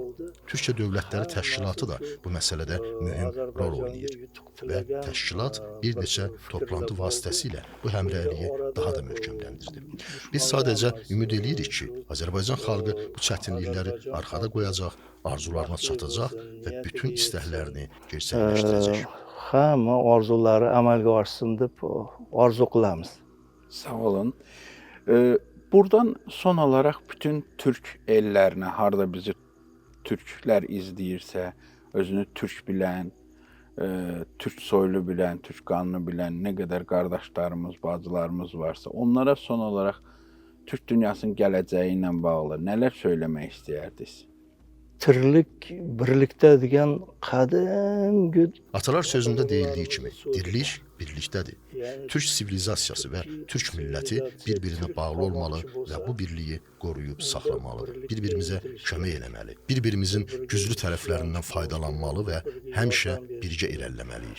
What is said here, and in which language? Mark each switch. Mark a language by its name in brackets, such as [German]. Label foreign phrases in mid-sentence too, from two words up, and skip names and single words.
[Azerbaijani] Türkiyə Dövlətləri Təşkilatı da bu məsələdə mühüm rol oynayır və təşkilat bir neçə toplantı vasitəsilə bu həmrəyliyi daha da möhkəmləndirdi. Biz sadəcə ümid edirik ki, Azərbaycan xalqı bu çətinlikləri arxada qoyacaq, arzularına çatacaq və bütün istəklərini gerçəkləşdirəcək. [Uzbek] Hamma orzuları amalga oshsin deb orzu qilamiz. [Azerbaijani] Sağ olun. Buradan son olaraq bütün türk ellərinə, harda bizi türklər izləyirsə, özünü türk bilən, türk soylu bilən, türk qanlı bilən nə qədər qardaşlarımız, bacılarımız varsa, onlara son olaraq Türk dünyasının gələcəyi ilə bağlı nələr söyləmək istəyərdiniz? [Uzbek] Tirlik birlikdə degan qadim [Azerbaijani] Atalar sözündə deyildiyi kimi, dirilik birlikdədir. Türk sivilizasiyası və Türk milləti bir-birinə bağlı olmalı və bu birliyi qoruyub saxlamalıdır. Bir-birimizə kömək eləməli, bir-birimizin güclü tərəflərindən faydalanmalı və həmişə birgə irəliləməliyik.